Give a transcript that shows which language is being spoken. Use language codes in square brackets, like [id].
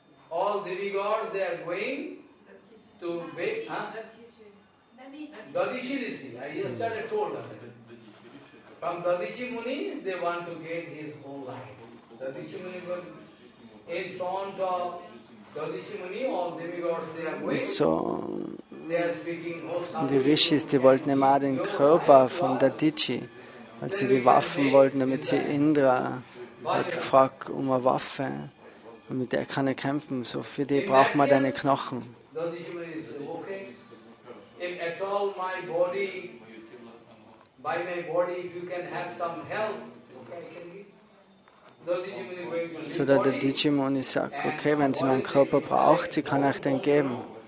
[en] All demigods, they are going to bake. Huh? Dadishi rishi. I yesterday told that. From Dadishi Muni, they want to get his own life. Dadishi Muni was in front of Dadishi Muni, all demigods they are going. So, They are speaking, [de] die Rishis, die wollten immer den Körper von Dadichi, weil sie die Waffen wollten, damit sie Indra hat gefragt um eine Waffe. Und mit der kann er kämpfen. So für die braucht man deine Knochen. [en] Dadishi Muni is okay. If at all my body, by my body, if you can have some help, okay, I can give. Dadishi Muni going to [de] So der Dadichi Muni sagt, okay, wenn sie meinen Körper braucht, sie kann euch den geben.